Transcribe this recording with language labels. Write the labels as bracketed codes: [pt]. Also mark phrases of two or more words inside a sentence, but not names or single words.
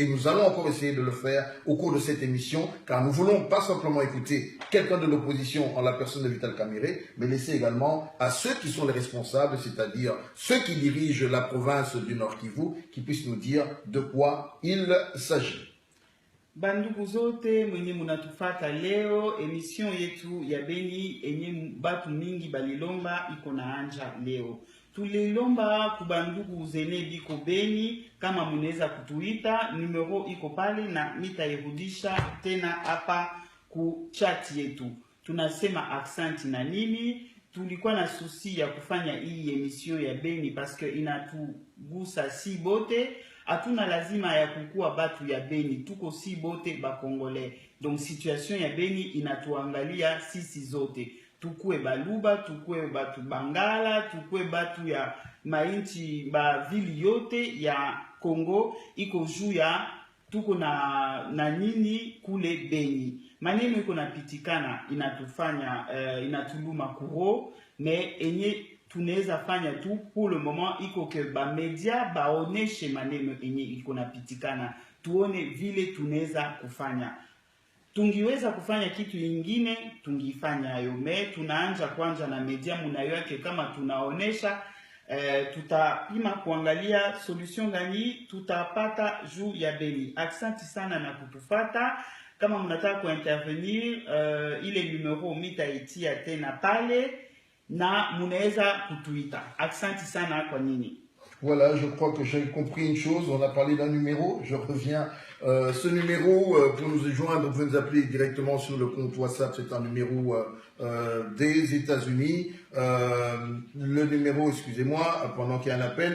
[fr] Et nous allons encore essayer de le faire au cours de cette émission, car nous voulons pas simplement écouter quelqu'un de l'opposition en la personne de Vital Kamerhe, mais laisser également à ceux qui sont les responsables, c'est-à-dire ceux qui dirigent la province du Nord Kivu, qui puissent nous dire de quoi il s'agit. [sw] Bandugu zote mwenye munatufata leo, emission yetu ya Beni enye batu mingi balilomba iko na anja leo. Tulilomba kubandugu zene biko Beni, kama muneza kutuita, numero iko pale na nitairudisha tena hapa ku chat yetu. Tunasema aksanti na nini, tulikuwa na susi ya kufanya hii emission ya Beni paske inatugusa si bote. Hatuna lazima ya kukua batu ya Beni, tuko si bote ba Congolais. Donc situation ya Beni inatuangalia sisi zote. Tukue baluba, tukue batu Bangala, tukue batu ya mainchi ba vili yote ya Congo, iko juu ya tuko na nini kule Beni. Maneno iko napitikana inatufanya inatuluma kuro, mais enye tunaweza fanya tu [fr] pour le moment [sw] iko ke ba media baoneshe maneno enye iko napitikana, tuone vile tunaweza kufanya. Tungiweza kufanya kitu ingine tungifanya hayo, me tunaanja kwanza na media munayo yake, kama tunaonesha tutapima kuangalia solution gani tutapata juu ya Beni. Asante sana na kutufata. Kama mnataka kuintervenir, ile numero mitaitia tena pale na munaweza kutuita. Asante sana kwa nini. [fr] Voilà, je crois que j'ai compris une chose. On a parlé d'un numéro. Je reviens. Ce numéro, pour nous joindre, vous pouvez nous appeler directement sur le compte WhatsApp. C'est un numéro des États-Unis. Le numéro, excusez-moi, pendant qu'il y a un appel.